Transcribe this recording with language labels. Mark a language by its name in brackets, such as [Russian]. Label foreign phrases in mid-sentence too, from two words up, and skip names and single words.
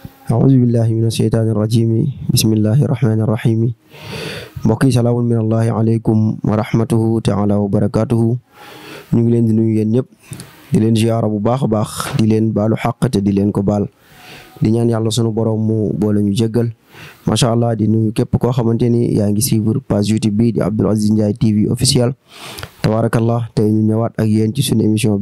[Arabic] أعوذ بالله من الشيطان الرجيم بسم الله الرحمن الرحيم [Wolof] mbokk yi [Arabic] سلام من الله عليكم ورحمته تعالى وبركاته [Wolof] ñu ngi leen di nuyu yéen ñëpp di leen ziyaara bu baax a baax di leen baalu xàq te di leen ko baal di ñaan yàlla sunu borom mu boole ñu jéggal [Arabic] ما شاء الله [Wolof] di nuyu képp koo xamante ni yaa ngi [French] suivre page [Wolof] YouTube bi di Abdoul Aziz Ndiaye TV officiel tabarakallah tey ñu ñëwaat ak yéen ci sunu émission bi